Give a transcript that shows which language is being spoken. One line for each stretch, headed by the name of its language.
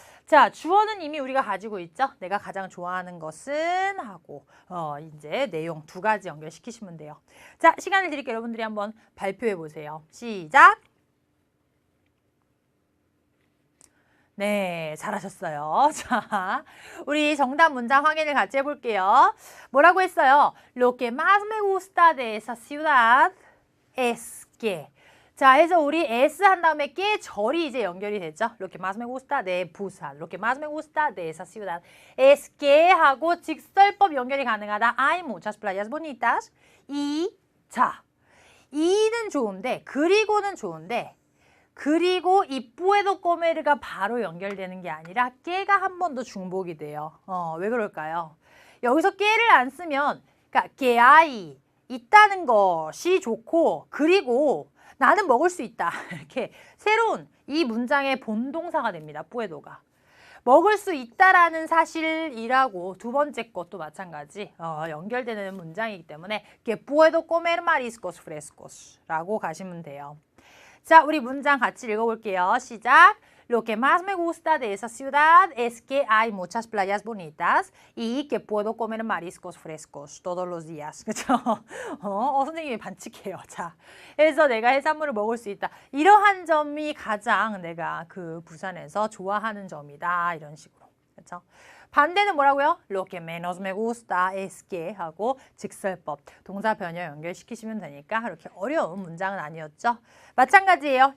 Korean: 자, 주어는 이미 우리가 가지고 있죠. 내가 가장 좋아하는 것은 하고 이제 내용 두 가지 연결시키시면 돼요. 자, 시간을 드릴게요. 여러분들이 한번 발표해 보세요. 시작. 네, 잘하셨어요. 자, 우리 정답 문장 확인을 같이 해볼게요. 뭐라고 했어요?
Spanish: Lo que más me gusta de esa ciudad es que.
Korean: 자, 해서 우리 S 한 다음에 que 절이 이제 연결이 되죠.
Spanish: Lo que más me gusta de Busan. Lo que más me gusta de esa ciudad es que
Korean: 하고 직설법 연결이 가능하다.
Spanish: Hay muchas playas bonitas.
Korean: 자, 이는 좋은데, 그리고는 좋은데, 그리고 이 뿌에도 꼬메르가 바로 연결되는 게 아니라 깨가 한 번 더 중복이 돼요. 왜 그럴까요? 여기서 깨를 안 쓰면 그러니까 깨아이 있다는 것이 좋고 그리고 나는 먹을 수 있다. 이렇게 새로운 이 문장의 본동사가 됩니다. 뿌에도가. 먹을 수 있다라는 사실이라고 두 번째 것도 마찬가지 연결되는 문장이기 때문에
Spanish: que puedo comer mariscos frescos
Korean: 라고 가시면 돼요. 자, 우리 문장 같이 읽어볼게요. 시작.
Spanish: Lo que más me gusta de esa ciudad es que hay muchas playas bonitas y que puedo comer mariscos frescos todos los días.
Korean: 그렇죠? 선생님이 반칙해요. 자, 그래서 내가 해산물을 먹을 수 있다. 이러한 점이 가장 내가 그 부산에서 좋아하는 점이다. 이런 식으로. 그렇죠? 반대는 뭐라고요?
Spanish: Lo que menos me gusta es que
Korean: 하고 직설법, 동사 변형 연결시키시면 되니까 그렇게 어려운 문장은 아니었죠? 마찬가지예요.